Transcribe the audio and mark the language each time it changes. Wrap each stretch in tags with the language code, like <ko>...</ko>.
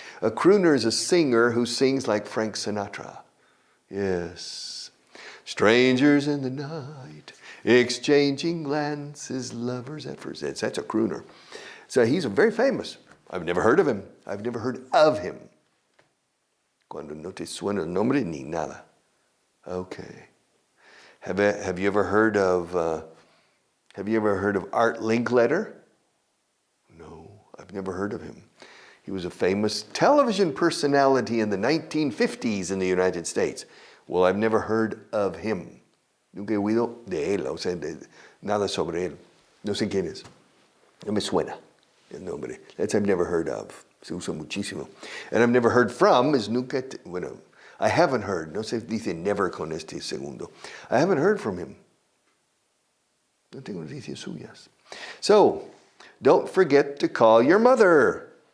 <en>A crooner is a singer who sings like Frank Sinatra. Yes. Strangers in the night, exchanging glances, lovers at first. That's a crooner. So he's very famous. I've never heard of him. I've never heard of him.</en> <es>Cuando no te suena el nombre ni nada.</es> <en>Okay. Have you ever heard of Art Linkletter? No, I've never heard of him. He was a famous television personality in the 1950s in the United States. Well, I've never heard of him.</en> <es>Nunca he oído de él, o sea, nada sobre él. No sé quién es. No me suena el nombre.</es> <en>That's I've never heard of.</en> <es>Se usa muchísimo.</es> <en>And I've never heard from is</en> <es>nunca, bueno,</es> <en>I haven't heard.</en> <es>No se dice never con este segundo.</es> <en>I haven't heard from him.</en> <es>No tengo noticias suyas.</es> <en>So, don't forget to call your mother.</en>